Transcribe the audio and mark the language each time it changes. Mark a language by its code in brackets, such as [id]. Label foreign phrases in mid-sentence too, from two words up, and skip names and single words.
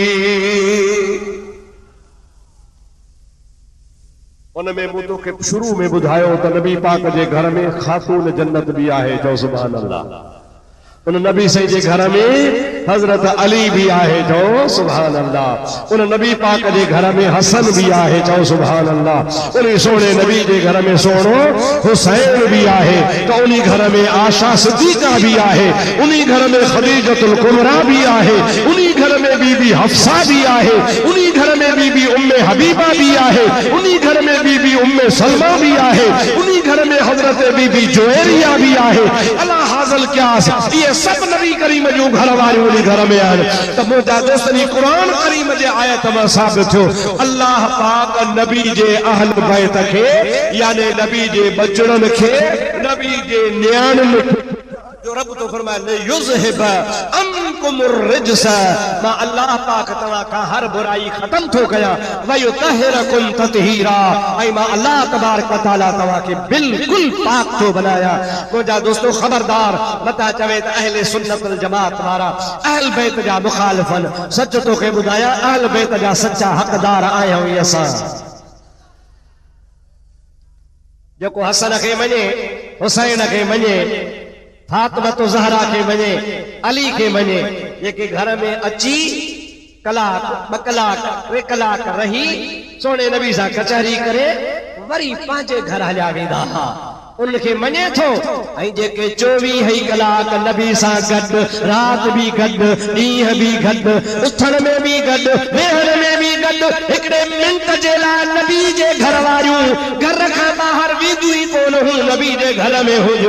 [sd] उनमें मूं तोखे शुरू में ॿुधायो त नबी पाक जे घर में ख़ातून जन्नत भी आहे चओ [ar] سبحان الله. [sd] उन नबी साईं जे घर में हज़रत अली भी आहे चओ [ar] سبحان الله. [sd] उन नबी पाक जे घर में हसन भी आहे चओ [ar] سبحان الله. [sd] उन सोने नबी जे घर में सोनो हुसैन भी आहे तो उन्हीं घर में आशा सिद्दीक़ा भी आहे उन्हीं घर में खदीजतुल कुबरा भी आहे उन्हीं घर में बीबी हफ्सा भी आहे उन्हीं घर में बीबी उम्मे हबीबा भी आहे उन्हीं घर में बीबी उम्मे सलमा भी आहे उन्हीं घर में हजरत बीबी जुवैरिया भी आहे। अला हाज़िल क्यास ये सब नबी करीम जो घर वारी उन्हीं घर में आहिनि त मुंहिंजा दोस्तनी क़ुरान करीम जे आयत मां साबित थियो अल्लाह पाक नबी जे अहल बैत खे यानी नबी जे बचड़नि खे नबी जे नियाणियुनि जो रब तो फरमाए [ar] يذهب عنكم الرجس, [sd] मां अल्लाह पाक तवा का हर बुराई खत्म थो कया, [ar] ويطهركم تطهيرا, [sd] ऐ मां [ar] الله تبارك وتعالى [sd] तवा के बिल्कुल पाक थो बनाया। मुझा दोस्तों खबरदार मता चवे त [ar] أهل السنة والجماعة [sd] वारा अहल बैत जा मुखालिफन, सच तो के बुधाया अहल बैत जा सच्चा हकदार आया हुई असां। जेको हसन के मने, हुसैन के मने, फातिमा तो ज़हरा के मने, अली के मने, जेके घर में अची कलाक ब कलाक टे कलाक रही सोने नबी सां कचहरी करे वरी पंहिंजे घर हलिया वेंदा हा, उनखे मञे थो। ऐं जेके 24 कलाक नबी सां गॾु, रात भी गॾु, ॾींहं भी गॾु, उथण में भी गॾु, वेहण में भी गॾु, हिकिड़े मिंट जे लाइ नबी जे घर वारियूं घर खां ॿाहिरि वेंदियूं ई कोन हूं, नबी जे घर में हुजो।